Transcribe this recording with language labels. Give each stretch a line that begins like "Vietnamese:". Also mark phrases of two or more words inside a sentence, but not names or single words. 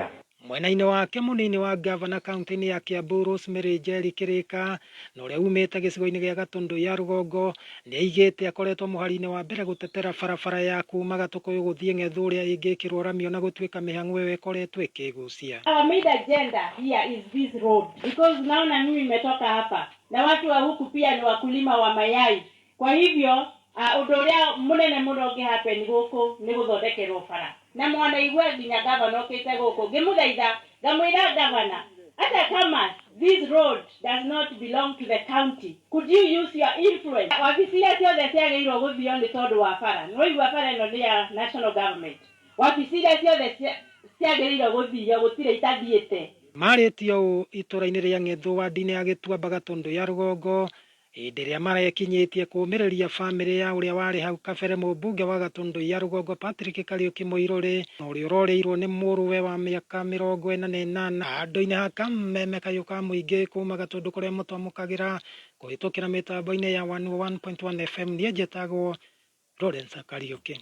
Kikuyu: Mwena-inĩ wake mũnini wa gavana kaunti-inĩ ya Kiambu Rosemary Njeri Kĩrĩka na ũrĩa umĩte gĩcigo-inĩ gĩa Gatundu ya Rũgongo nĩaigĩte akoretwo mũhari-inĩ wa mbere gũtetera barabara ya kuma Gatũkũyũ gũthiĩ Ng'ethu ũrĩa ĩngĩkĩrwo ramio na gũtuĩka mĩhang'o ĩyo ĩkoretwo ĩkĩgucia.
English: Our main agenda here is this road because
Swahili: naona mimi nimetoka hapa na watu wa huku pia ni wakulima wa mayai.
Kikuyu: Kwa hivyo ũndũ ũrĩa mũnene mũno ũngĩhappen gũkũ nĩ gũthondekerwo bara. Na mwana igwe nginya gavana okite gũkũ ngĩmũthaitha ngamwĩra gavana
Swahili: hata kama
English: this road does not belong to the county, could you use your influence?
Kikuyu: Wabici ciothe ciagĩrĩirwo gũthio nĩ tondũ wa bara. Nĩwaigua bara ĩno nĩ ya
English: national government.
Kikuyu: Wabici ciothe ciagĩrĩirwo gũthio gũtirĩ itathiĩte. Marĩtio itũra-inĩ rĩa Ng'ethu wadi-inĩ ya Gĩtuamba Gatundu ya Rũgongo hĩndĩ ĩrĩa marekinyĩtie kũũmĩrĩria bamĩrĩ ya ũrĩa warĩ hau kabere mũmbunge wa Gatundu ya Rũgongo Patrick Kariuki Mũirũrĩ na ũrĩa ũrorĩirwo nĩ mũrũwe wa mĩaka 48 handũ-inĩ ha kameme kayũ ka mũingĩ kuma Gatundu kũrĩa mũtwamũkagĩra kũhĩtũkĩra mĩtambo-inĩ ya 101.1 FM niĩ njĩtagwo Lawrence Kariuki.